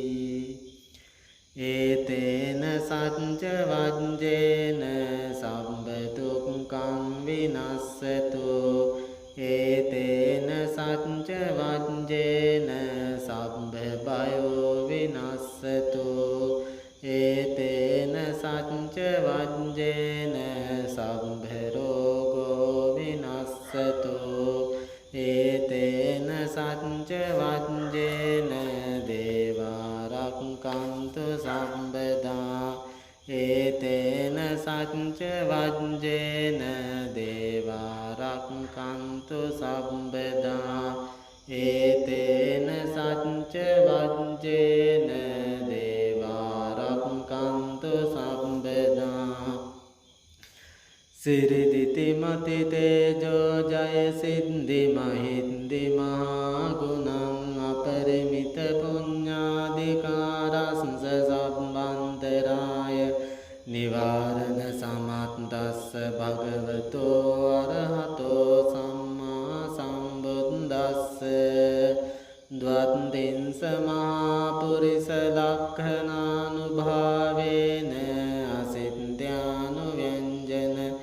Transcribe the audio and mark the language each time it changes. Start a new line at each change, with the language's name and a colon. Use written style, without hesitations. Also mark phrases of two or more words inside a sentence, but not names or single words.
Pali: ඒතේන සච්ච වජ්ජේන සම්බ දුක්ඛං විනස්සතු ඒතේන සච්ච වජ්ජේන සම්බ බයෝ විනස්සතු ඒතේන සච්ච වජ්ජේන සම්බ රෝගෝ විනස්සතු ඒතේන සච්ච වජ්ජේන දේවා රක්ඛන්තු සම්බදා ඒතේන සච්ච වජ්ජේන දේවා රක්ඛන්තු සම්බදා ඒතේන සච්ච වජ්ජේන දේවා රක්ඛන්තු සම්බදා සිරිදිති මති තේජෝ ජය සිද්ධි මහින්දි මහා ගුණං අපරිමිත පුඤ්ඤාදිකාරස්ස සම්බන්තරාය නිවාරණ සමත්තස්ස භගවතෝ අරහතෝ සම්මා සම්බුද්දස්ස ද්වත්තිංස මහා පුරිස ලක්ඛනානුභාවේන අසින්ත්‍යානුව්‍යංජන